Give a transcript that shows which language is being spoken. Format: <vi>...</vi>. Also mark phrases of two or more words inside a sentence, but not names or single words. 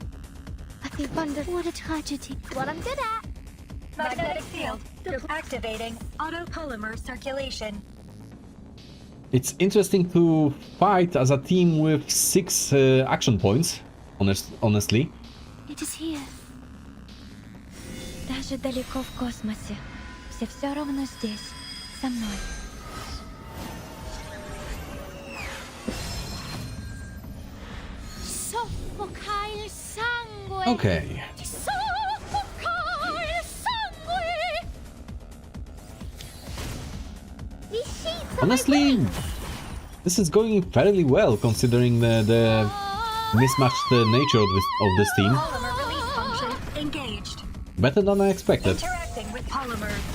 <en>I think wonder what a tragedy. What I'm good at. Magnetic field activating autopolymer circulation. It's interesting to fight as a team with 6 action points, honestly. It is here.</en> <ru>Даже далеко в космосе. Все равно здесь, со мной.</ru> <it>Soffocare sangue.</it> <en>Okay.</en> <it>Soffocare sangue.</it> <en>These sheets are Honestly, this is going fairly well considering the mismatched nature of this team. Polymer release function engaged. Better than I expected. Interacting with polymer.</en>